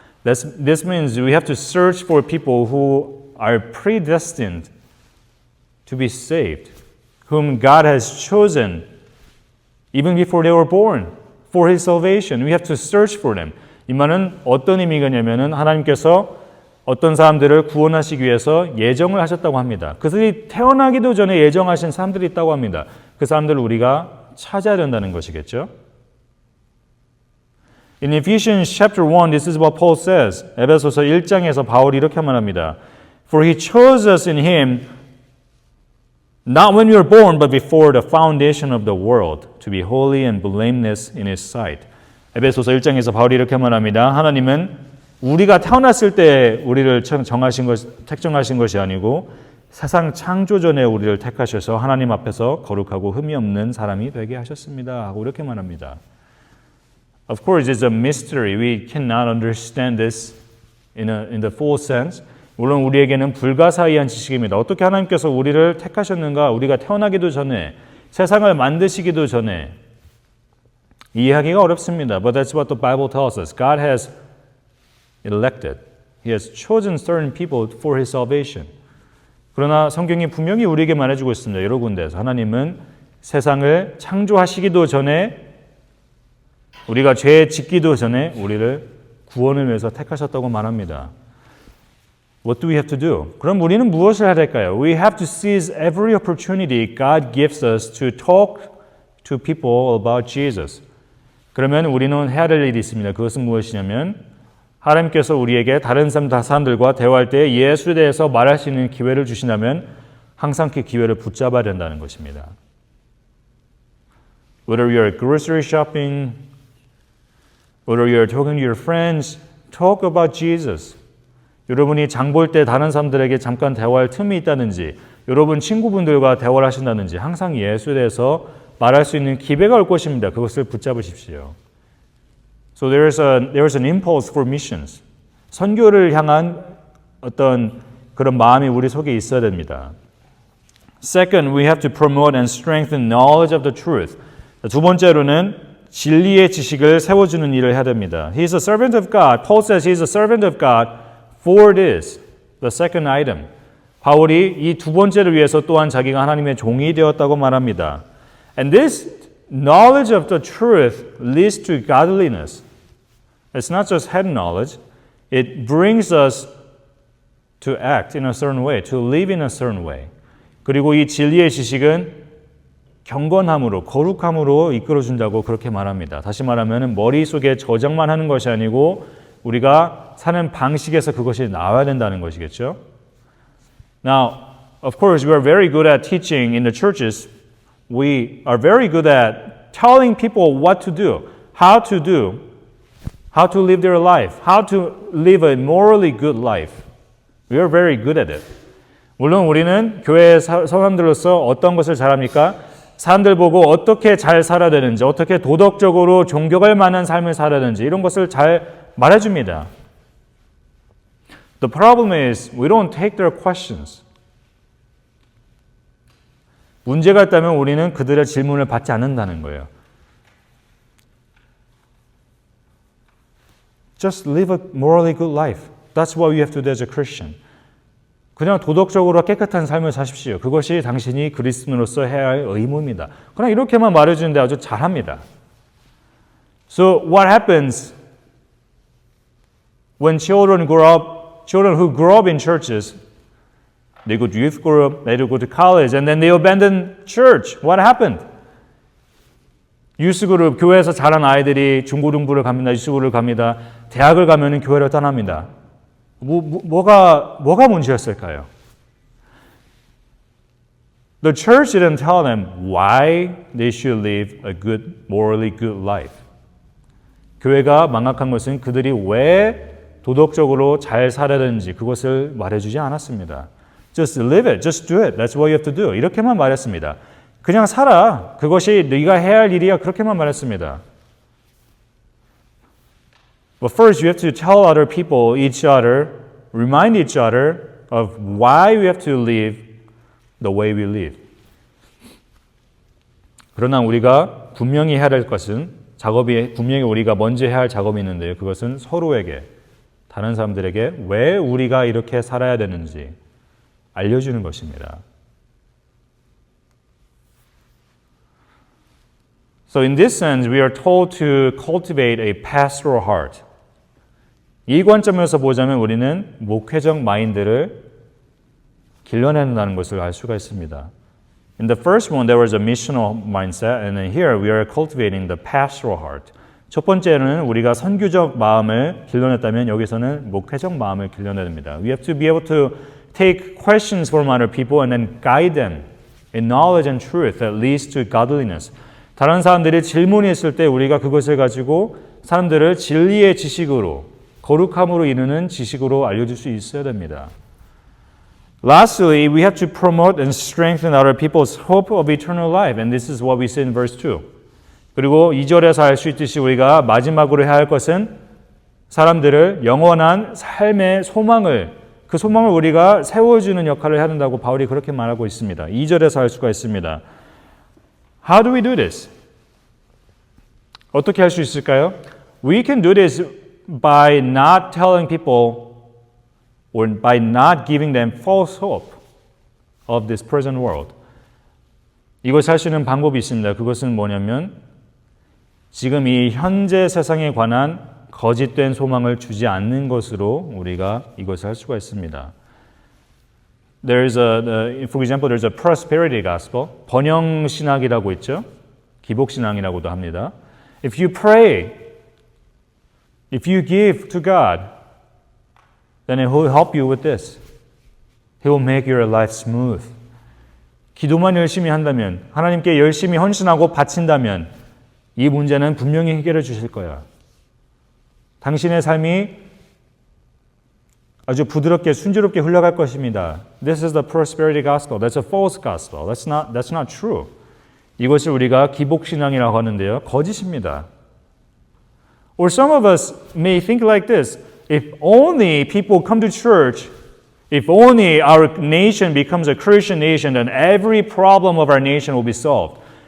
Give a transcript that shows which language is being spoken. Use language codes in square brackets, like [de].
[en] This means we have to search for people who are predestined to be saved, whom God has chosen even before they were born for His salvation. We have to search for them. [ko] 이 말은 어떤 의미가냐면은 하나님께서 어떤 사람들을 구원하시기 위해서 예정을 하셨다고 합니다. 그들이 태어나기도 전에 예정하신 사람들이 있다고 합니다. 그 사람들을 우리가 찾아야 된다는 것이겠죠. [en] In Ephesians chapter 1, this is what Paul says. [ko] 에베소서 1장에서 바울이 이렇게 말합니다. [en] For He chose us in Him not when we were born, but before the foundation of the world, to be holy and blameless in His sight. [ko] 에베소서 1장에서 바울이 이렇게 말합니다. 하나님은 우리가 태어났을 때 우리를 택정하신 것이 아니고 세상 창조 전에 우리를 택하셔서 하나님 앞에서 거룩하고 흠이 없는 사람이 되게 하셨습니다. 하고 이렇게 말합니다. [en] Of course, it's a mystery. We cannot understand this in the full sense. [ko] 물론 우리에게는 불가사의한 지식입니다. 어떻게 하나님께서 우리를 택하셨는가? 우리가 태어나기도 전에, 세상을 만드시기도 전에 이해하기가 어렵습니다. [en] But that's what the Bible tells us. God has elected. He has chosen certain people for His salvation. [ko] 그러나 성경이 분명히 우리에게 말해주고 있습니다. 여러 군데에서 하나님은 세상을 창조하시기도 전에 우리가 죄 짓기도 전에 우리를 구원을 위해서 택하셨다고 말합니다. [en] What do we have to do? [ko] 그럼 우리는 무엇을 해야 될까요? [en] We have to seize every opportunity God gives us to talk to people about Jesus. [ko] 그러면 우리는 해야 될 일이 있습니다. 그것은 무엇이냐면 하나님께서 우리에게 다른 사람들과 대화할 때 예수에 대해서 말할 수 있는 기회를 주신다면 항상 그 기회를 붙잡아야 된다는 것입니다. [en] Whether you're grocery shopping, whether you're talking to your friends, talk about Jesus. [ko] 여러분이 장 볼 때 다른 사람들에게 잠깐 대화할 틈이 있다든지 여러분 친구분들과 대화를 하신다든지 항상 예수에 대해서 말할 수 있는 기회가 올 것입니다. 그것을 붙잡으십시오. [en] So there's an impulse for missions. [ko] 선교를 향한 어떤 그런 마음이 우리 속에 있어야 됩니다. [en] Second, we have to promote and strengthen knowledge of the truth. [ko] 두 번째로는 진리의 지식을 세워주는 일을 해야 됩니다. [en] He is a servant of God. Paul says he is a servant of God for this, the second item. [ko] 바울이 이 두 번째를 위해서 또한 자기가 하나님의 종이 되었다고 말합니다. [en] And this knowledge of the truth leads to godliness. It's not just head knowledge. It brings us to act in a certain way, to live in a certain way. [ko] 그리고 이 진리의 지식은 경건함으로, 거룩함으로 이끌어준다고 그렇게 말합니다. 다시 말하면 머릿속에 저장만 하는 것이 아니고 우리가 사는 방식에서 그것이 나와야 된다는 것이겠죠. [en] Now, of course, we are very good at teaching in the churches. We are very good at telling people what to do, how to live their life, how to live a morally good life. We are very good at it. [ko] 물론 우리는 교회 사람들로서 어떤 것을 잘합니까? 사람들 보고 어떻게 잘 살아야 되는지, 어떻게 도덕적으로 존경할 만한 삶을 살아야 되는지 이런 것을 잘 말해줍니다. [en] The problem is we don't take their questions. [ko] 문제가 있다면 우리는 그들의 질문을 받지 않는다는 거예요. [en] Just live a morally good life. That's what you have to do as a Christian. [ko] 그냥 도덕적으로 깨끗한 삶을 사십시오. 그것이 당신이 그리스도인으로서 해야 할 의무입니다. 그냥 이렇게만 말해주는데 아주 잘합니다. [en] So what happens when children who grow up in churches, they go to youth group, they go to college, and then they abandon church. What happened? [ko] 유스그룹, 교회에서 자란 아이들이 중고등부를 갑니다. 유스그룹을 갑니다. 대학을 가면 교회를 떠납니다. 뭐가 문제였을까요? [en] The church didn't tell them why they should live a good, morally good life. [ko] 교회가 망각한 것은 그들이 왜 도덕적으로 잘 살아야 되는지 그것을 말해주지 않았습니다. [en] Just live it, just do it. That's what you have to do. [ko] 이렇게만 말했습니다. 그냥 살아. 그것이 네가 해야 할 일이야. 그렇게만 말했습니다. [en] But first, you have to tell other people, each other, remind each other of why we have to live the way we live. [ko] 그러나 우리가 분명히 해야 될 것은 분명히 우리가 먼저 해야 할 작업이 있는데요. 그것은 서로에게, 다른 사람들에게 왜 우리가 이렇게 살아야 되는지 알려주는 것입니다. [en] So in this sense, we are told to cultivate a pastoral heart. [ko] 이 관점에서 보자면 우리는 목회적 마인드를 길러낸다는 것을 알 수가 있습니다. [en] In the first one, there was a missional mindset, and then here we are cultivating the pastoral heart. [ko] 첫 번째는 우리가 선교적 마음을 길러냈다면 여기서는 목회적 마음을 길러내야 됩니다. [en] We have to be able to take questions from other people and then guide them in knowledge and truth that leads to godliness. [ko] 다른 사람들이 질문이 있을 때 우리가 그것을 가지고 사람들을 진리의 지식으로, 거룩함으로 이루는 지식으로 알려줄 수 있어야 됩니다. [en] Lastly, we have to promote and strengthen other people's hope of eternal life. And this is what we see in verse 2. [ko] 그리고 2절에서 알 수 있듯이 우리가 마지막으로 해야 할 것은 사람들을 영원한 삶의 소망을, 그 소망을 우리가 세워주는 역할을 해야 된다고 바울이 그렇게 말하고 있습니다. 2절에서 알 수가 있습니다. [en] How do we do this? [ko] 어떻게 할 수 있을까요? [en] We can do this by not telling people or by not giving them false hope of this present world. [ko] 이것을 할 수 있는 방법이 있습니다. 그것은 뭐냐면 지금 이 현재 세상에 관한 거짓된 소망을 주지 않는 것으로 우리가 이것을 할 수가 있습니다. [en] For example, there's a prosperity gospel. [ko] 번영 신학이라고 있죠. 기복 신앙이라고도 합니다. [en] If you pray, if you give to God, then He will help you with this. He will make your life smooth. [ko] 기도만 열심히 한다면, 하나님께 열심히 헌신하고 바친다면 이 문제는 분명히 해결해 주실 거야. 당신의 삶이 아주 부드럽게 순조롭게 흘러갈 것입니다. [en] This is the prosperity gospel. That's a false gospel. That's not true. [ko] 이것을 우리가 기복신앙이라고 하는데요. 거짓입니다. [en] Or some of us may think like this. If only people come to church, if only our nation becomes a Christian nation, then every problem of our nation will be solved.